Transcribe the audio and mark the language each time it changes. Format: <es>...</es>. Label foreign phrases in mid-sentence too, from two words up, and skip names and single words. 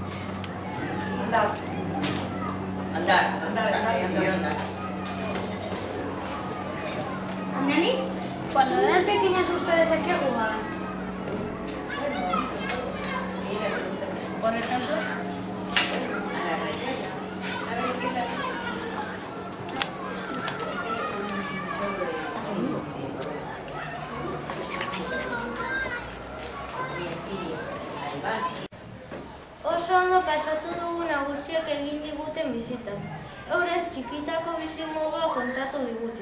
<es>Andar. Nani, cuando eran pequeñas ustedes a qué jugaban? Por ejemplo, a la rayada. A ver qué es aquí.</es> <eu>Oso ondo pasatu dugu nagusiak egin diguten bizitan. Euren txikitako bizimodua kontatu digute.</eu>